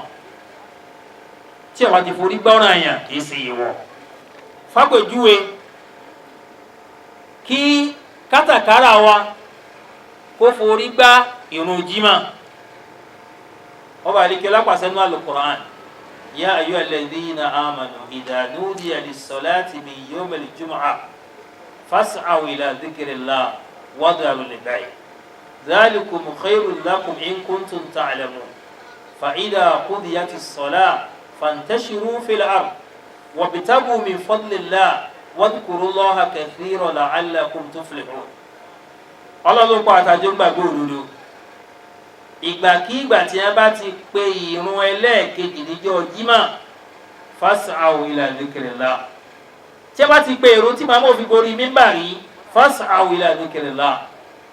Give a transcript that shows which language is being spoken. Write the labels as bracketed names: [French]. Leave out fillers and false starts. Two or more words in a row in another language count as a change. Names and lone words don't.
[Yoruba] Tí ó bá ti forí gbá ọ̀ràn èèyàn kìí ṣe èèwọ̀. Fápèjúwe, kí kátàkárà wa kó forí gbá ìrun jímà. Ọba àlekè lápàṣẹ nínú [Arabic] Al-Qur'an, يا أيها الذين آمنوا إذا نودي للصلاة من يوم الجمعة فاسعوا إلى ذكر الله وذروا البيع ذلكم خير لكم إن كنتم تعلمون فإذا قضيت الصلاة فانتشروا في الأرض وابتغوا من فضل الله واذكروا الله كثيرا لعلكم تفلحون. [Yoruba] Ọlọ́run pa àtàjọ gbàgbọ́ òdodo. Ìgbàkígbà tí a bá ti pe ìrun ẹlẹ́ẹ̀kejì níjọ́ jímà, [Arabic] فاسعوا إلى ذكر الله. [Yoruba] Tí a bá ti pe ìrun tí màmá òfin gorí mímbàrí, [Arabic] فاسعوا إلى ذكر الله.